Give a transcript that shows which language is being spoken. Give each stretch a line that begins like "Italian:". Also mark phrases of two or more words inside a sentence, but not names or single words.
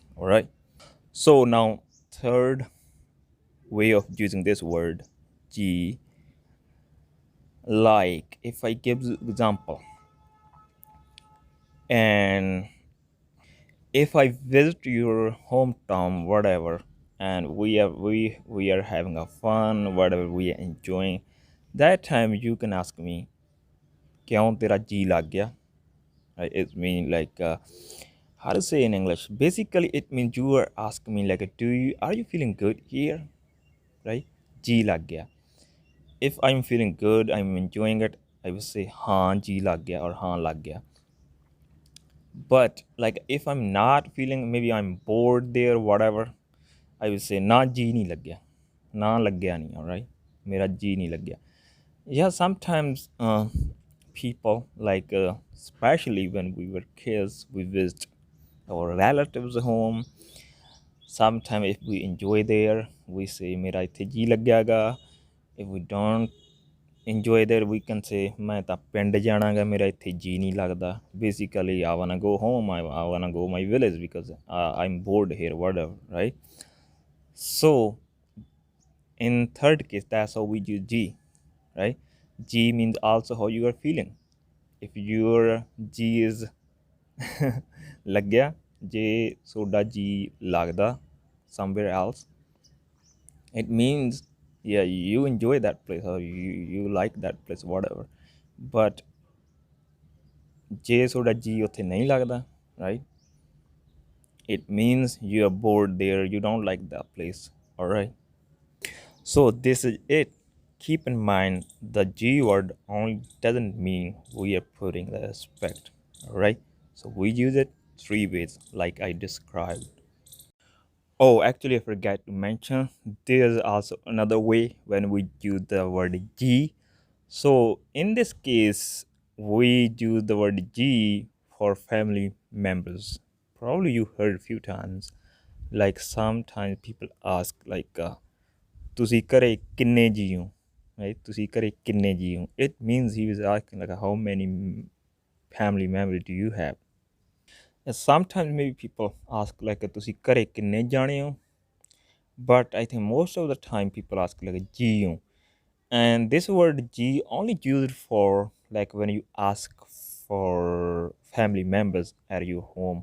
English: All right, so now third way of using this word G, like if I give example, and if I visit your hometown, whatever, and we are having a fun, whatever we are enjoying, that time you can ask me,
Punjabi: "ਕਿਉਂ ਤੇਰਾ ਜੀ ਲੱਗ ਗਿਆ?"
English: Right? It means like how to say in English. Basically, it means you are asking me like, are you feeling good here? Right?
Punjabi: ਜੀ ਲੱਗ ਗਿਆ.
English: If I'm feeling good, I'm enjoying it, I will say
Punjabi: ਹਾਂ ਜੀ ਲੱਗ ਗਿਆ
English: or
Punjabi: ਹਾਂ ਲੱਗ ਗਿਆ.
English: But like if I'm not feeling, maybe I'm bored there, whatever, I will say
Punjabi: ਨਾ ਜੀ ਨਹੀਂ ਲੱਗ ਗਿਆ, ਨਾ ਲੱਗ ਗਿਆ ਨਹੀਂ.
English: All right,
Punjabi: ਮੇਰਾ ਜੀ ਨਹੀਂ ਲੱਗ ਗਿਆ.
English: Yeah, sometimes people like especially when we were kids, we visit our relatives home. Sometimes if we enjoy there, we say
Punjabi: ਮੇਰਾ ਇੱਥੇ ਜੀ ਲੱਗ ਗਿਆ ਗਾ.
English: If we don't enjoy there, we can say
Punjabi: ਮੈਂ ਤਾਂ ਪਿੰਡ ਜਾਣਾਗਾ, ਮੇਰਾ ਇੱਥੇ ਜੀ ਨਹੀਂ ਲੱਗਦਾ.
English: Basically I wanna go home, I wanna go my village because I'm bored here, whatever, right? So in third case, that's how we use G, right? G means also how you are feeling. If your G is
Punjabi: ਲੱਗਿਆ, ਜੇ ਤੁਹਾਡਾ G ਲੱਗਦਾ
English: somewhere else, it means yeah you enjoy that place or you like that place, whatever.
Punjabi: But ਜੇ ਤੁਹਾਡਾ G ਉੱਥੇ ਨਹੀਂ ਲੱਗਦਾ,
English: right, it means you are bored there, you don't like that place. All right, so this is it. Keep in mind the G word only doesn't mean we are putting the respect. All right, so we use it three ways like I described. Oh, actually, I forgot to mention there's also another way when we use the word G. So, in this case, we use the word G for family members. Probably you heard a few times. Like sometimes people ask, like,
Punjabi: "ਤੁਸੀਂ ਘਰੇ ਕਿੰਨੇ ਜੀ ਹੋ?" Right? "ਤੁਸੀਂ ਘਰੇ ਕਿੰਨੇ ਜੀ ਹੋ?"
English: It means he was asking like, how many family members do you have? And sometimes maybe people ask like,
Punjabi: "ਤੁਸੀਂ ਘਰੇ ਕਿੰਨੇ ਜਣੇ ਹੋ?"
English: But I think most of the time people ask like G, and this word G only used for like when you ask for family members at your home.